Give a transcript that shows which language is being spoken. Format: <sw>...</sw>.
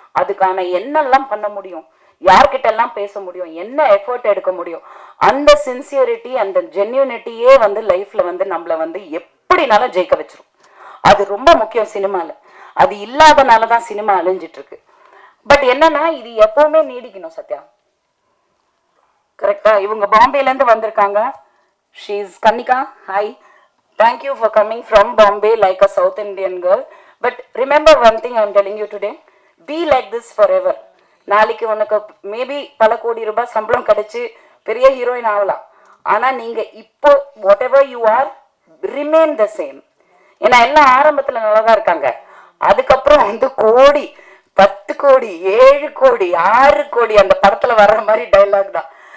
<ta>அதுக்கான என்னெல்லாம் பண்ண முடியும், யார்கிட்ட எல்லாம் பேச முடியும், என்ன எஃபர்ட் எடுக்க முடியும், அந்த சின்சியரிட்டி அந்த ஜென்யூனிட்டியே வந்து லைஃப்ல வந்து நம்மளை வந்து எப்படினாலும் ஜெயிக்க வச்சிரும். அது ரொம்ப முக்கியம் சினிமால. அது இல்லாதனால தான் சினிமா அழிஞ்சிட்டு இருக்கு. பட் என்னன்னா இது எப்பவுமே நீடிக்கணும். சத்யா கரெக்டா? இவங்க பாம்பேல இருந்து வந்திருக்காங்க.</ta> <en>She is Kannika. Hi, thank you for coming from Bombay like a South Indian girl. But remember one thing I am telling you today, be like this forever.</en> <ta>நாளைக்கு உனக்கு மேபி பல கோடி ரூபாய் சம்பளம் கிடைச்சு பெரிய ஹீரோயின் ஆகலாம். ஆனா நீங்க இப்போ</ta> <en>Whatever you are remain the same.</en> <ta>ஏன்னா எல்லாம் ஆரம்பத்துல நல்லா தான் இருக்காங்க, அதுக்கப்புறம் வந்து கோடி, 10 கோடி, 7 கோடி, 6 கோடி அந்த படத்துல வர்ற மாதிரி டைலாக் தான்.</ta>